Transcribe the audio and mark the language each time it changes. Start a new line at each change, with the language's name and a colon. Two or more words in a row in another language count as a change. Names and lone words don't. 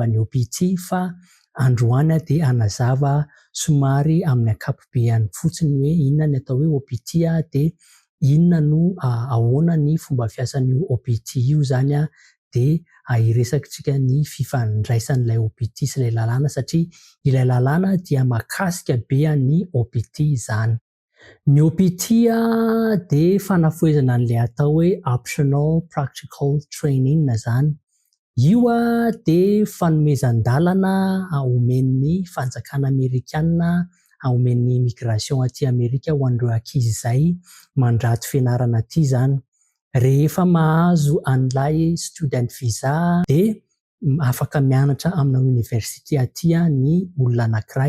Malagasy: ny OPT fa androany dia hanazava somary amin'ny ankapobeny fotsiny hoe inona ny atao hoe OPT dia inona no ahoana ny fomba fiasan'io OPT io zany dia hiresakitsika ny fifandraisan'ilay OPT sy ilay lalàna satria ilay lalàna dia mahakasika be ny OPT zany. Ny OPT dia fanafoezana an'ilay atao hoe
English: optional practical training
Malagasy: zany. Io dia fanomezan-dalana omen'ny fanjakana Amerikanina, omen'ny immigration aty Amerika ho an'ireo ankizy izay mandrato fianarana aty zany. Rehefa mahazo an'ilay student visa dia afaka mianatra amina université aty ny olona anankiray.